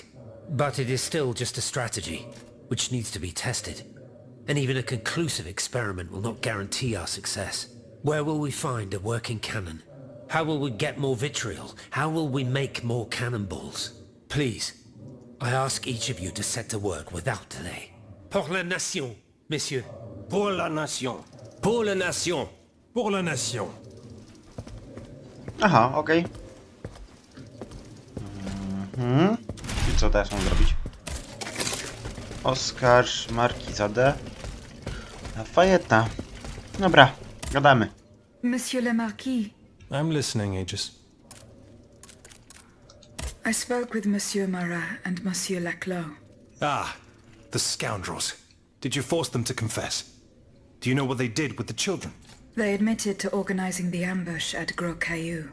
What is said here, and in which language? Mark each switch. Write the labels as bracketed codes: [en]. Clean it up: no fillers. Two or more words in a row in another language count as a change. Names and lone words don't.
[en] But it is still just a strategy, which needs to be tested. And even a conclusive experiment will not guarantee our success. Where will we find a working cannon? How will we get more vitriol? How will we make more cannonballs? Please, I ask each of you to set to work without delay. [fr] Pour la nation, messieurs. Pour la nation. Pour la nation! Pour la nation. [pl] Aha, okej. I co teraz mam zrobić? Oskar, Markiza D. Lafayette. Dobra, gadamy. [fr] Monsieur le Marquis, [en] I'm listening, Aegis. I spoke with Monsieur Marat and Monsieur Laclos. Ah, the scoundrels. Did you force them to confess? Do you know what they did with the children? They admitted to organizing the ambush at Gros Caillou.